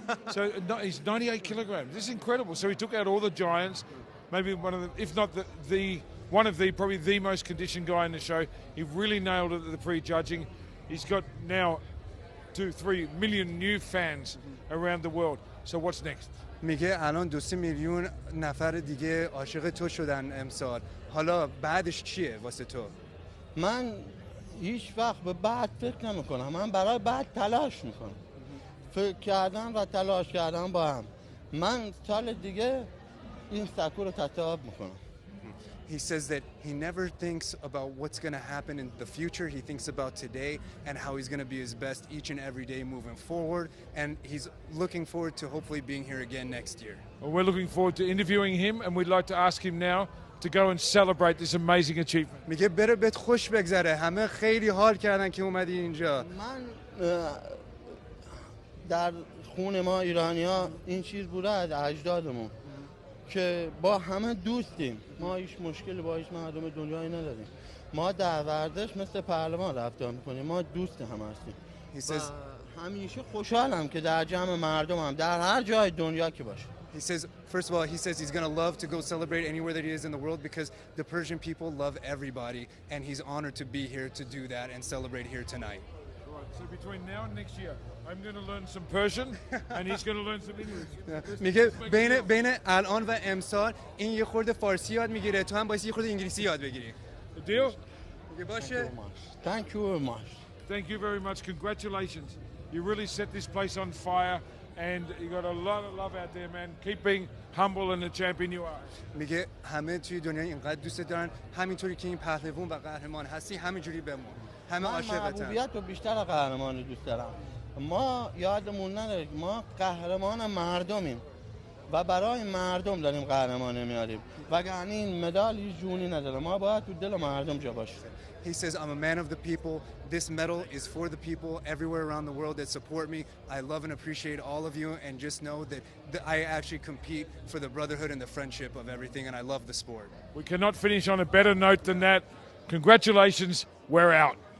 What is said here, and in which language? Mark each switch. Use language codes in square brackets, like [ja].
[en] So he's 98 kilograms. This is incredible. So he took out all the giants, maybe one of the, if not probably the most conditioned guy in the show. He really nailed it at the pre-judging. He's got now 2-3 million new fans around the world. So what's next? [fa] میگه الان 2-3 میلیون نفر دیگه عاشق تو شدن امسال. حالا بعدش چیه واسه تو؟ من هیچ وقت به بعد فکر نمی کنم. من برای بعد تلاش میکنم. فکر کردن و تلاش کردن با هم. من سال دیگه این سکو رو تصاحب میکنم. [en] He says that he never thinks about what's going to happen in the future. He thinks about today and how he's going to be his best each and every day moving forward. And he's looking forward to hopefully being here again next year. Well, we're looking forward to interviewing him, and we'd like to ask him now to go and celebrate this amazing achievement. [fa] میگه بره بهت خوش بگذره. همه خیلی حال کردن که اومدی اینجا. من در خون ما ایرانی‌ها این چیز بوده از اجدادمون که با همه دوستیم. ما هیچ مشکلی با هیچ مردم دنیایی نداریم. ما در ورزش مثل پهلوان رفتار میکنیم. ما دوست هم هستیم. و همیشه خوشحالم که در جمع مردمم در هر جای دنیا که باشه. [en] He says, first of all, he says he's going to love to go celebrate anywhere that he is in the world because the Persian people love everybody, and he's honored to be here to do that and celebrate here tonight. Right, so between now and next year, I'm going to learn some Persian, and he's going to learn some English. [fa] میگه بین الان و امسال این یه خورده فارسی یاد میگیره، تو هم باید یه خورده انگلیسی یاد بگیری. [en] Deal? [fa] میگه باشه. [en] Thank you very much. Thank you very much. Congratulations. You really set this place on fire. And you got a lot of love out there, man. Keep being humble and the champion you are. [fa] میگه همه توی دنیا اینقدر دوست دارن همینطوری که این پهلوان و قهرمان هستی همینجوری بمون. همه عاشقتن. من محبوبیت رو بیشتر از قهرمان دوست دارم. ما یادمون نداره ما قهرمان مردمیم و برای مردم داریم قهرمان میاریم. وگرنه این مدال هیچ جونی نداره. ما باید تو دل مردم جا باشیم. [en] He says, I'm a man of the people. This medal is for the people everywhere around the world that support me. I love and appreciate all of you, and just know that I actually compete for the brotherhood and the friendship of everything, and I love the sport. We cannot finish on a better note than that. Congratulations, we're out.